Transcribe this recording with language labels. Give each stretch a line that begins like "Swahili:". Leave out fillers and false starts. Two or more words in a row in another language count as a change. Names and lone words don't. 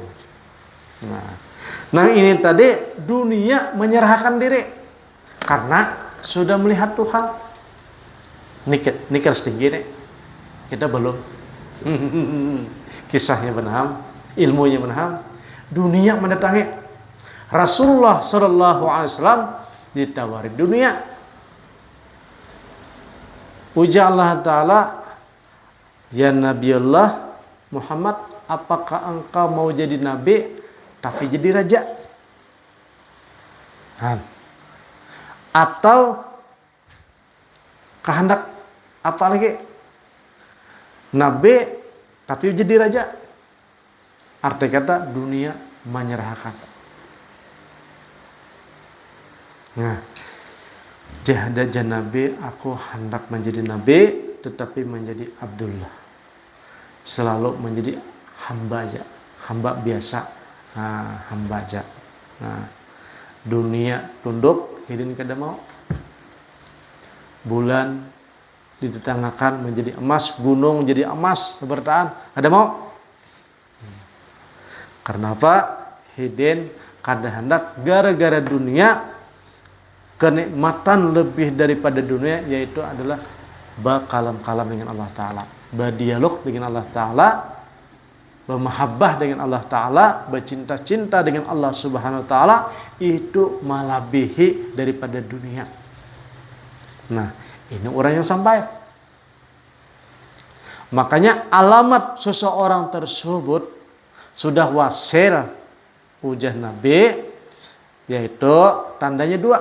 Indonesian: Nah ini tadi dunia menyerahkan diri karena sudah melihat Tuhan. Nikah setinggi nih. Kita belum. Kisahnya benar, ilmunya benar. Dunia mendatangi Rasulullah
Arabic: صلى الله عليه وسلم,
Indonesian: ditawari dunia. Ujar Allah Ta'ala, ya Nabi Allah Muhammad, apakah engkau mau jadi nabi tapi jadi raja? Atau kehendak apa lagi? Nabi tapi jadi raja. Arti kata dunia menyerahkan. Nah, jahada nabi, aku hendak menjadi nabi tetapi menjadi Abdullah. Selalu menjadi hamba aja, hamba biasa. Hamba aja. Dunia tunduk,
Banjar: hidin kada mau.
Indonesian: Bulan ditetanggakan menjadi emas, gunung jadi emas, bertahan, kada mau. Karena apa?
Banjar: Hidin kada hendak
Indonesian: gara-gara dunia, kenikmatan lebih daripada dunia, yaitu adalah berkalam-kalam dengan Allah Ta'ala, berdialog dengan Allah Ta'ala, bermahabbah dengan Allah Ta'ala, bercinta-cinta dengan Allah
Arabic: سبحانه وتعالى,
Indonesian: itu melebihi daripada dunia. Nah, ini orang yang sampai. Makanya alamat seseorang tersebut sudah wasil ujar Nabi, yaitu tandanya dua.